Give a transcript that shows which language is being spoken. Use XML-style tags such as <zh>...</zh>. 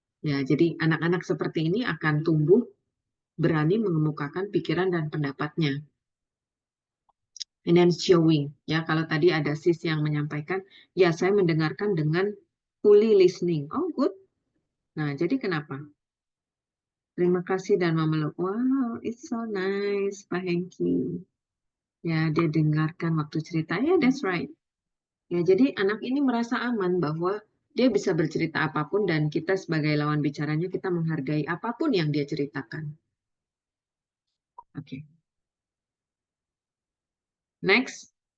<id>Ya, jadi anak-anak seperti ini akan tumbuh berani mengemukakan pikiran dan pendapatnya.</id> <en>And then showing,</en> <id>ya kalau tadi ada sis yang menyampaikan, ya saya mendengarkan dengan</id> <en>fully listening. Oh good.</en> <id>Nah, jadi kenapa? Terima kasih dan memeluk.</id> <en>Wow, it's so nice, Pak Hengki.</en> <id>Ya, dia dengarkan waktu cerita. Ya,</id> <en>that's right.</en> <id>Ya, jadi anak ini merasa aman bahwa dia bisa bercerita apapun dan kita sebagai lawan bicaranya kita menghargai apapun yang dia ceritakan. Oke.</id> <en>Next.</en>